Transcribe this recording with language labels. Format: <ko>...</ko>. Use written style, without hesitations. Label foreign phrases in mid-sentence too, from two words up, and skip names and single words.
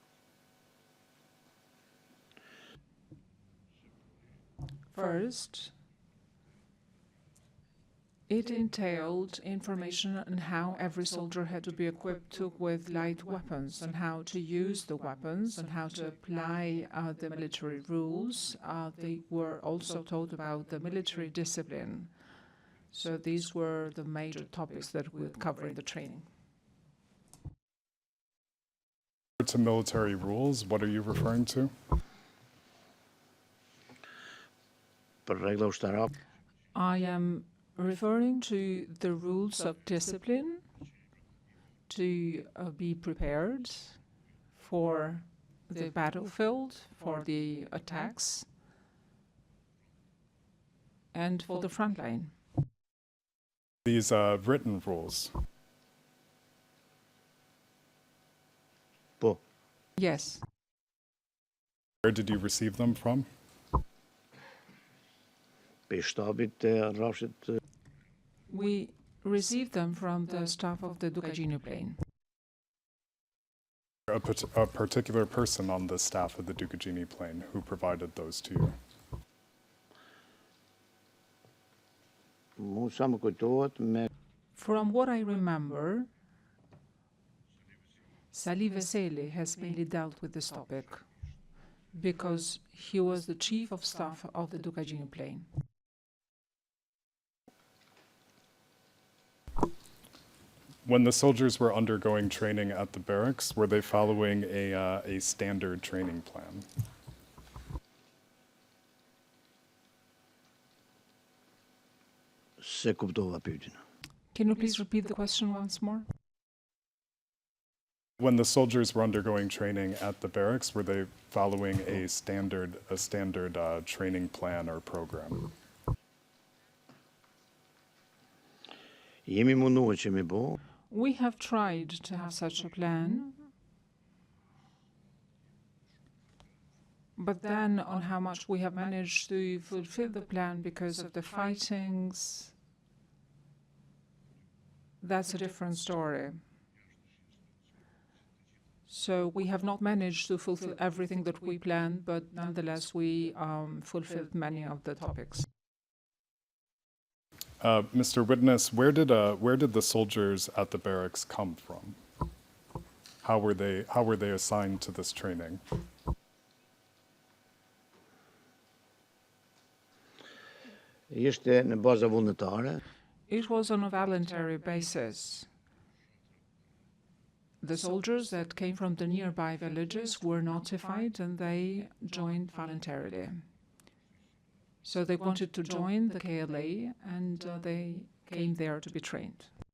<en>First, it entailed information on how every soldier had to be equipped with light weapons and how to use the weapons and how to apply the military rules. They were also taught about the military discipline. So these were the major topics that we would cover in the training. To military rules, what are you referring to?</en> <sq>Për rregulla ushtarake.</sq> <en>I am referring to the rules of discipline to be prepared for the battlefield, for the attacks, and for the front line. These written rules.</en> <sq>Po.</sq> <en>Yes. Where did you receive them from?</en> <sq>Pe shtabit e rrafshit.</sq> <en>We received them from the staff of the Ducagini plane. A particular person on the staff of the Ducagini plane who provided those to you?</en> <sq>Mu sa më kujtohet me</sq> <en>From what I remember, Sali Veseli has mainly dealt with this topic because he was the chief of staff of the Ducagini plane. When the soldiers were undergoing training at the barracks, were they following a standard training plan?</en> <sq>se kuptova pyetjen.</sq> <en>Can you please repeat the question once more? When the soldiers were undergoing training at the barracks, were they following a standard training plan or program?</en> <sq>Jemi munduar që mi bo.</sq> <en>We have tried to have such a plan, but then on how much we have managed to fulfill the plan because of the fightings, that's a different story. So we have not managed to fulfill everything that we planned, but nonetheless we fulfilled many of the topics. Mr. Witness, where did the soldiers at the barracks come from? How were they assigned to this training?</en> <sq>Ishte në baza vullnetare.</sq> <en>It was on a voluntary basis. The soldiers that came from the nearby villages were notified and they joined voluntarily. So they wanted to join the KLA and they came there to be trained.</en>